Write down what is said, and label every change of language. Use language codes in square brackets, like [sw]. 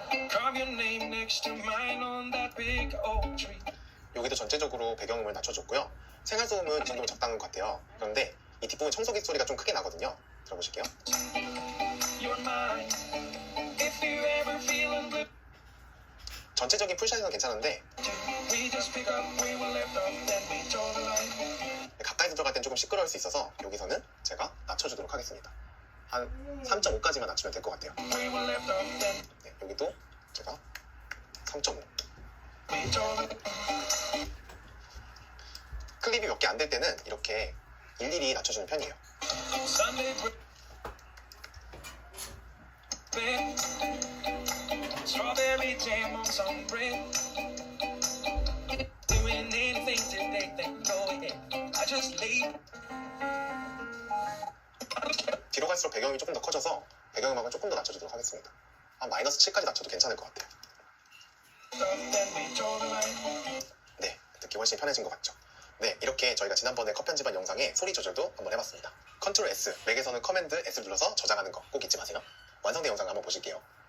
[en] Come Carve your name next to mine on that big oak tree. [ko] 여기도 전체적으로 배경음을 낮춰줬고요. 생활소음은 이 정도면 적당한 것 같아요. 그런데 이 뒷부분 청소기 소리가 좀 크게 나거든요. 들어보실게요. [en] You're mine. If you ever feeling blue, [ko] 전체적인 풀샷은 괜찮은데 [en] we just pick up where we left off, then we draw the line. [ko] 가까이서 들어갈 땐 조금 시끄러울 수 있어서 여기서는 제가 낮춰주도록 하겠습니다. 한 3.5까지만 낮추면 될 것 같아요. [en] Where we left off, then [ko] 네, 여기도 제가 3.5. [en] we draw the [ko] 클립이 몇 개 안 될 때는 이렇게 일일이 낮춰주는 편이에요. [en] Sunday bread, strawberry jam on some bread. Doing anything today, then go ahead. I just lay [ko] 뒤로 갈수록 배경음이 조금 더 커져서 배경음악은 조금 더 낮춰주도록 하겠습니다. 한 마이너스 7까지 낮춰도 괜찮을 것 같아요. [en] stuff, then we draw the line. [ko] 네, 듣기 훨씬 편해진 것 같죠? 네, 이렇게 저희가 지난번에 컷 편집한 영상의 소리 조절도 한번 해봤습니다. 컨트롤 S, 맥에서는 커맨드 S를 눌러서 저장하는 거 꼭 잊지 마세요. 완성된 영상 한번 보실게요.